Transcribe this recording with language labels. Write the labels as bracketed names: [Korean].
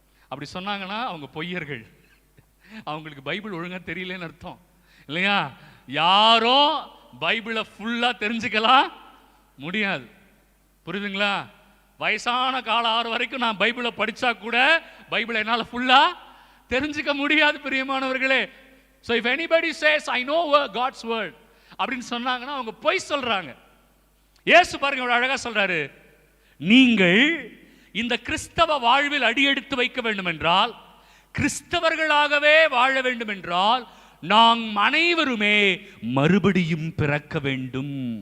[Tamil] அப்படி சொன்னாங்கன்னா அவங்க பொய்யர்கள், அவங்களுக்கு பைபிள் ஒழுங்கா தெரியலன்னு அர்த்தம் இல்லையா? யாரோ பைபிளை ஃபுல்லா தெரிஞ்சுக்கலாம் முடியாது. புரியுதுங்களா? வயசான காலம் ஆறு வரைக்கும் நான் பைபிளை படிச்சா கூட பைபிளை என்னால ஃபுல்லா தெரிஞ்சுக்க முடியாது பிரியமானவர்களே. [English] So if anybody says I know God's word [Tamil] அப்படின்னு சொன்னாங்கன்னா அவங்க பொய் சொல்றாங்க. இயேசு பாருங்க எவ்வளவு அழகா சொல்றாரு, நீங்கள் இந்த கிறிஸ்தவ வாழ்வில் அடியெடுத்து வைக்க வேண்டும் என்றால், கிறிஸ்தவர்களாகவே வாழ வேண்டும் என்றால், நாம் அனைவருமே மறுபடியும் பிறக்க வேண்டும்.